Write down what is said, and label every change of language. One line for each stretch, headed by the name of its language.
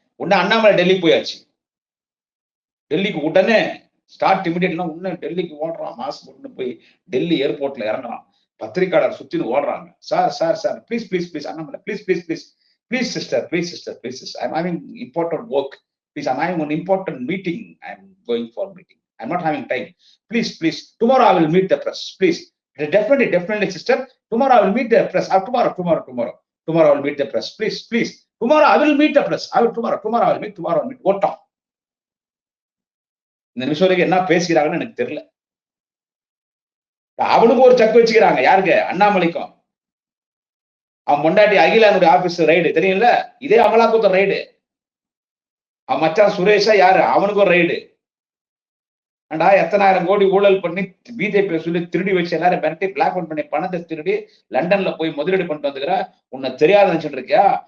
Tamil: உடனே அண்ணாமலை டெல்லிக்கு போயாச்சு. டெல்லிக்கு உடனே ஸ்டார்ட் இமிடியேட்னா உடனே டெல்லிக்கு ஓடுறான். மாஸ்க் போட்டு போய் டெல்லி ஏர்போர்ட்ல இறங்குறான். பத்திரிகையாளர் சுத்தின்னு ஓடுறாங்க.
English: Sir please Annamalai please sister I'm having important work. Please I'm having one important meeting. I am going for meeting. I'm not having time. Please tomorrow I will meet the press. Please definitely sister, tomorrow I will meet the press. Tomorrow I will meet the press. Please tomorrow I will meet the press. Tomorrow I will meet.
Tamil: ஓட்டம். இந்த நிமிஷம் வரைக்கும் என்ன பேசுகிறாங்கன்னு எனக்கு தெரியல. அவனுக்கு ஒரு சக்கு வச்சுக்கிறாங்க. யாருக்கு? அண்ணாமலைக்கும். அவன் பொண்டாட்டி அகிலானுடைய ஆபீஸ் ரைடு தெரியும்ல, இதே அமலாக்கத்துறை ரைடு. அவன் மச்சான் சுரேஷா யாரு? அவனுக்கு ஒரு ரைடு. அண்டா எத்தனாயிரம் கோடி ஊழல் பண்ணி பிஜேபி சொல்லி திருடி வச்சு எல்லாரும் மிரட்டி பிளாக் அவுட் பண்ணி பணத்தை திருடி லண்டன்ல போய் முதலீடு பண்ணிட்டு வந்துக்கிற உன்னை தெரியாத நினைச்சிட்டு இருக்கியா?